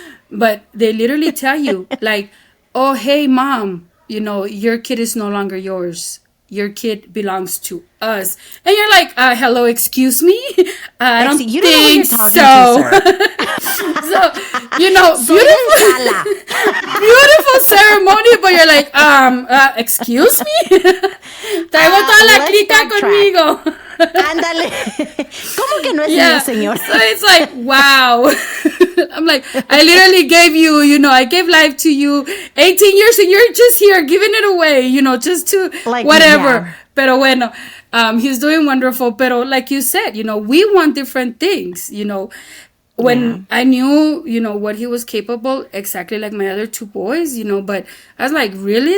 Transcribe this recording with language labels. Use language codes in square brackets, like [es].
[en] But they literally tell you, like, oh, hey, Mom, your kid is no longer yours. Your kid belongs to us. And you're like, hello, excuse me? I don't think so. So, beautiful ceremony, but you're like, excuse me? [es] Traigo toda la clica conmigo. Ándale. ¿Cómo que no es mío, señor? [en] So it's like, wow. I'm like, I literally gave you, I gave life to you 18 years and you're just here giving it away, just to like, whatever. Yeah. [es] Pero bueno, [en] he's doing wonderful. Pero like you said, we want different things, When I knew, what he was capable, exactly like my other 2 boys, but I was like, really?